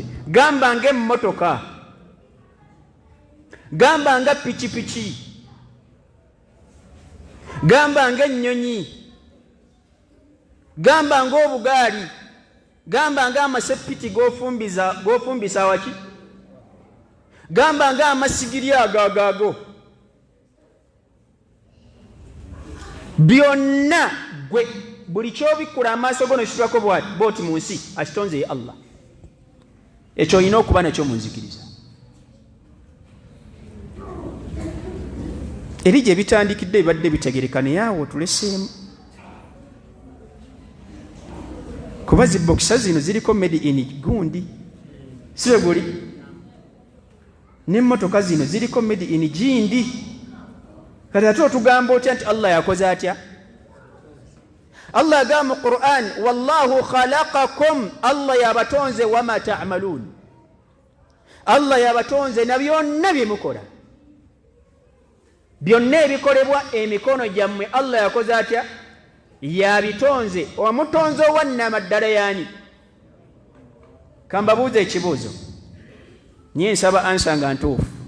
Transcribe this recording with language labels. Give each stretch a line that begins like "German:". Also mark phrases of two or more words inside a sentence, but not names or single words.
Ganda: Gamba ng'emmotoka, gamba nga pikipiki, gamba ng'ennyonyi, gamba ng'obugaali, gamba ng'amasepiti g'ofumbisa waki, gamba ng'amasigiri agaago, byonna gwe buli ky'obikkula amaaso go n'okitulako bw'oti mu nsi akitonze ye Allah. Ekyo olina okuba nakyo mu nzikiriza. Eri gye bitandikidde bibadde bitegereka, naye awo tuleseemu. Kuba zibokisa zino ziriko
English: made in
Ganda: gundi, si bwe guli? N'emmotoka zino ziriko
English: made in
Ganda: gindi. Kati ate otugamba otya nti Allah yakoze atya? Allah agamba mu Qur'an,
Arabic: والله خلقكم,
Ganda: Allah yabatonze
Arabic: وما تعملون,
Ganda: Allah yabatonze na byonna bye mukola. Byonna ebikolebwa emikono gyammwe Allah yakoze atya? Yabitonze. Omutonze owannama ddala yaani? Kambabuuza ekibuuzo, nye nsaba ansa nga ntuufu.